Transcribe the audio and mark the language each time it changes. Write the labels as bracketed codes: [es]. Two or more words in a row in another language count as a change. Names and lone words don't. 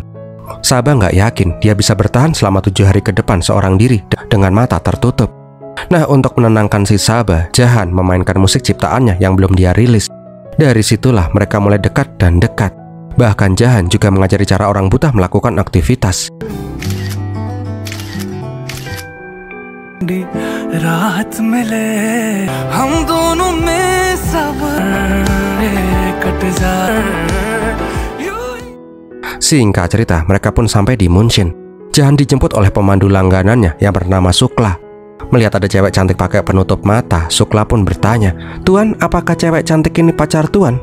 [id] Sabah nggak yakin dia bisa bertahan selama 7 hari ke depan seorang diri dengan mata tertutup. Nah, untuk menenangkan si Sabah, Jahan memainkan musik ciptaannya yang belum dia rilis. Dari situlah mereka mulai dekat dan dekat. Bahkan Jahan juga mengajari cara orang buta melakukan aktivitas. [hi] दि रात मिले, हम दोनों में सबर कट जाए. [id] Singkat cerita, mereka pun sampai di Munchen. Jahan dijemput oleh pemandu langganannya yang bernama Sukla. Melihat ada cewek cantik pakai penutup mata, Sukla pun bertanya, "Tuan, apakah cewek cantik ini pacar Tuan?"